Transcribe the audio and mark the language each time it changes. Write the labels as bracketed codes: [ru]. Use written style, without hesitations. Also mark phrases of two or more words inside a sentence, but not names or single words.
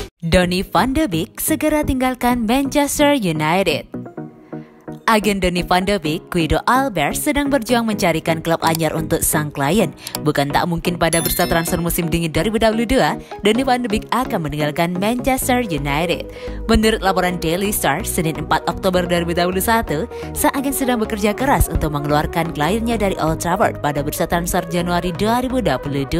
[id] Donny van de Beek segera tinggalkan Manchester United. Agen Donny van de Beek, Guido Albert, sedang berjuang mencarikan klub anyar untuk sang klien. Bukan tak mungkin pada bursa transfer musim dingin 2022, Donny van de Beek akan meninggalkan Manchester United. Menurut laporan Daily Star, Senin 4 Oktober 2021, sang agen sedang bekerja keras untuk mengeluarkan kliennya dari Old Trafford pada bursa transfer Januari 2022.